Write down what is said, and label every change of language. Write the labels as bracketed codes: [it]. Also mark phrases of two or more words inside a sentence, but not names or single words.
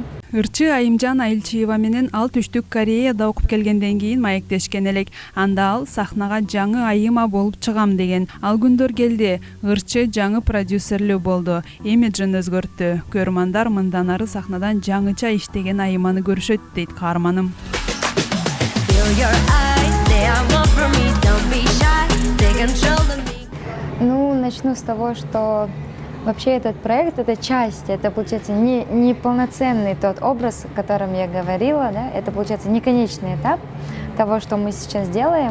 [ky] Ырчы Айымжан Айылчиева менен ал Түштүк Кореяда окуп келгенден кийин маектешкен элек. Анда ал сахнага жаңы Айыма болуп чыгам деген. Ал күндөр келди. Ырчы жаңы продюсерлүү болду. Имиджин өзгөрттү. Көрмандар мындан ары сахнадан жаңыча иштеген Айыманы көрүшөт дейт каарманым. [ru] Ну, начну с того, что вообще этот проект, это часть, это получается не полноценный тот образ, о котором я говорила, да? Это получается не конечный этап того, что мы сейчас делаем.